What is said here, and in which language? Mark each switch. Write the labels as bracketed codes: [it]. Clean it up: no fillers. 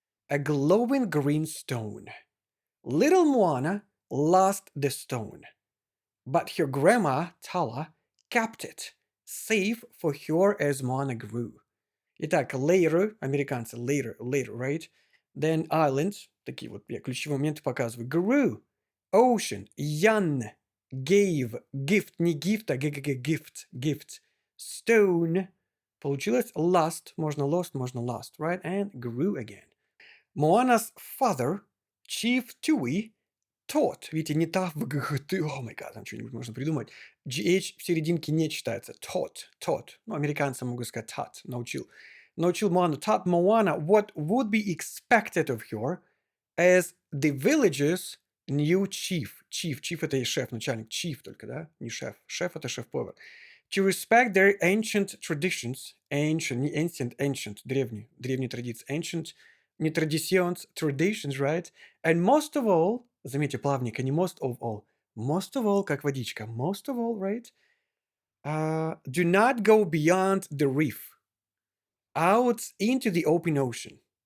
[en] A glowing green stone. Little Moana lost the stone, but her grandma, Tala, kept it, safe for her as Moana grew. Итак, later, американцы, later, right? [ru] Then island, такие вот я ключевые моменты показываю. [en] Grew, ocean, young, gave, gift, не gift, а gift. Stone, получилось lost, можно lost, right? And grew again. Moana's father, Chief Tui, taught. [ru] Видите, не та в ГГТ, [en] о май гад, [ru] там что-нибудь можно придумать. GH в серединке не читается. [en] Taught. [ru] Ну, американцы могут сказать taught, научил. Научил Моану, [en] taught Moana what would be expected of her as the village's new chief. [ru] Chief это и шеф, начальник. Chief только, да? Не шеф. Шеф это шеф-повар. [en] To respect their ancient traditions. [ru] Ancient, не ancient, древние традиции. [en] Ancient, не traditions, traditions, right? And most of all, [ru] заметьте плавненько, [en] не most of all, [ru] как водичка. [en] Most of all, right? Do not go beyond the reef. Out into the open ocean.